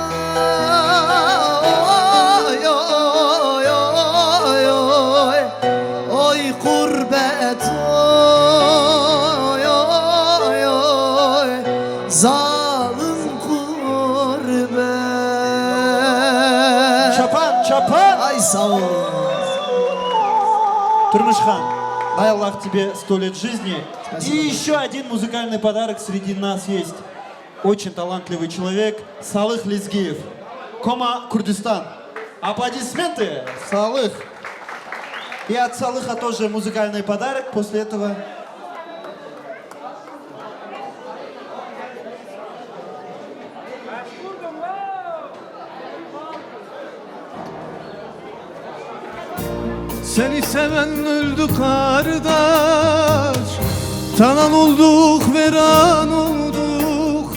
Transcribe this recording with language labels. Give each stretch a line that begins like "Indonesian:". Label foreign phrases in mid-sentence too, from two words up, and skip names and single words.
Turkish: Oy oy oy oy oy gurbet oy oy oy zalim gurbet. Çapan, çapan. Ay sağ ol.
Russian: Турмышхан, дай Аллах тебе 100 лет жизни. И еще один музыкальный подарок среди нас есть. Очень талантливый человек Салых Лизгиев. Кома, Курдистан. Аплодисменты, Салых. И от Салыха тоже музыкальный подарок. После этого...
Turkish: Seni seven öldü kardeş, talan olduk, veran olduk.